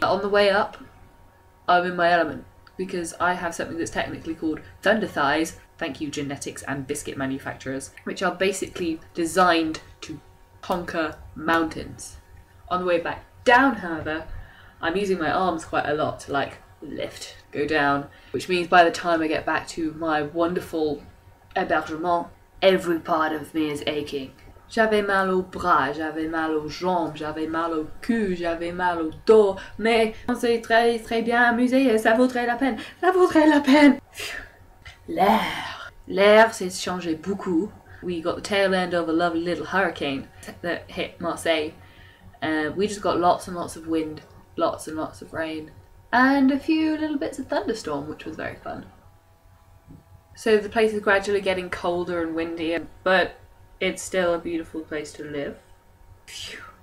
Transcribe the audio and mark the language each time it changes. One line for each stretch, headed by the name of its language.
English: On the way up, I'm in my element, because I have something that's technically called thunder thighs, thank you genetics and biscuit manufacturers, which are basically designed to conquer mountains. On the way back down, however, I'm using my arms quite a lot to like lift, go down, which means by the time I get back to my wonderful hébergement, every part of me is aching.
French: J'avais mal au bras, j'avais mal aux jambes, j'avais mal au cul, j'avais mal au dos, mais on s'est très très bien amusé et ça vaudrait la peine, ça vaudrait la peine. L'air s'est changé beaucoup.
English: We got the tail end of a lovely little hurricane that hit Marseille. We just got lots and lots of wind, lots and lots of rain, and a few little bits of thunderstorm, which was very fun. So the place is gradually getting colder and windier, but it's still a beautiful place to live. Phew.